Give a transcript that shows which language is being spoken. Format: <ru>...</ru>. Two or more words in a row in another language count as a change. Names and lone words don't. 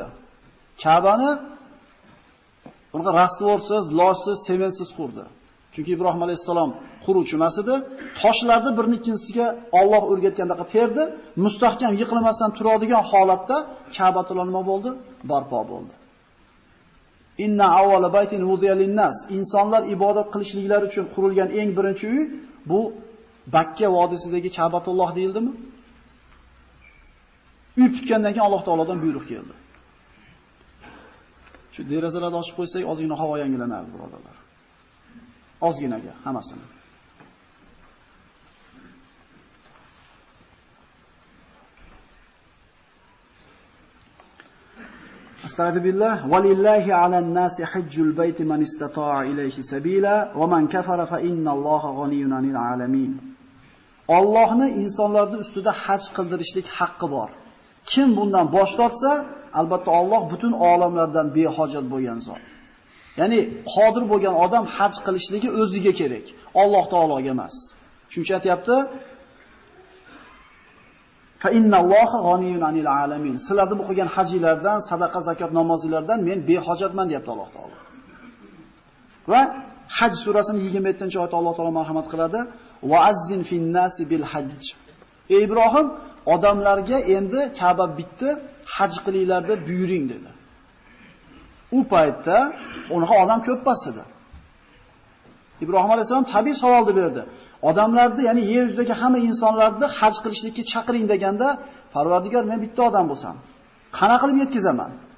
<uz>Ka'bani unaqa rastvorsiz, loshsiz, semensiz qurdi. Chunki Ibrohim alayhisalom quruvchi emas edi. Toshlarni birini ikkinchisiga Alloh o'rgatgandaqa terdi, mustahkam yiqilmasdan turadigan holatda Ka'batulloh nima bo'ldi? Barpo bo'ldi.</uz> <ar>إن أول بيت وضع للناس.</ar> <uz>Insonlar ibodat qilishliklari uchun qurilgan eng birinchi uy bu Bakka vodiysidagi Ka'batulloh deyildimi? Uy tutgandan keyin Alloh taolodan buyruq keldi. Shu derazalarni ochib qo'ysak, ozgina havo yangilanadi, birodarlar. Ozginaga hammasini. Astagfirullah.</uz> <ar>ولله على الناس حج البيت من استطاع إليه سبيلا ومن كفر فإن الله غني عن العالمين.</ar> <uz>Allohning insonlarning ustida haj qildirishlik haqqi bor. Kim bundan bosh tortsa, albatta Alloh butun olamlardan behojat bo'lgan zot. Ya'ni qodir bo'lgan odam haj qilishligi o'ziga kerak, Alloh taologa emas. Shuncha aytayapti.</uz> <ar>فإن الله غني عن العالمين.</ar> <uz>Sizlarni bu qilgan hajlardan, sadaqa, zakot, namozlardan men behojatman deyapti Alloh taolo. Va Haj surasining 27-oyatda Alloh taolo marhamat qiladi.</uz> <ar>وأذن في الناس بالحج.</ar> <uz>Ey Ibrohim, odamlarga endi Ka'ba bitdi, haj qilinglar deb buyuring dedi. U paytda unaqa odam ko'ppas edi. Ibrohim alayhisalom tabiiy savolni berdi. Odamlarni, ya'ni yer yuzidagi hamma insonlarni haj qilishlikka chaqiring deganda, Parvardigor, men bitta odam bo'lsam, qana qilib yetkizaman?</uz>